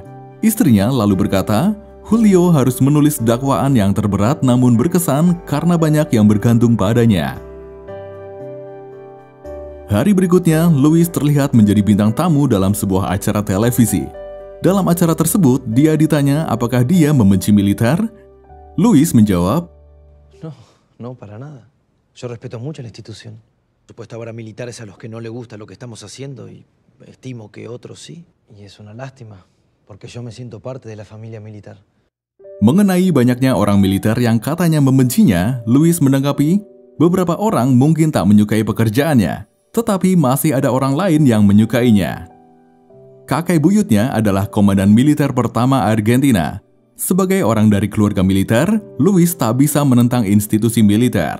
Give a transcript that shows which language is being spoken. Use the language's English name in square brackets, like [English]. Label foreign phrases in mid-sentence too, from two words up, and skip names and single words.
[Indonesian] Istrinya lalu berkata, Julio harus menulis dakwaan yang terberat namun berkesan karena banyak yang bergantung padanya. Hari berikutnya, Luis terlihat menjadi bintang tamu dalam sebuah acara televisi. Dalam acara tersebut, dia ditanya apakah dia membenci militer. Luis menjawab, [Spanish] No, para nada. Yo respeto mucho la institución. Supuesto habrá militares a los que no le gusta lo que estamos haciendo y estimo que otros sí. Y es una lástima, porque yo me siento parte de la familia militar. [Indonesian] Mengenai banyaknya orang militer yang katanya membencinya, Luis menanggapi, beberapa orang mungkin tak menyukai pekerjaannya, tetapi masih ada orang lain yang menyukainya. Kakek buyutnya adalah komandan militer pertama Argentina. Sebagai orang dari keluarga militer, Luis tak bisa menentang institusi militer.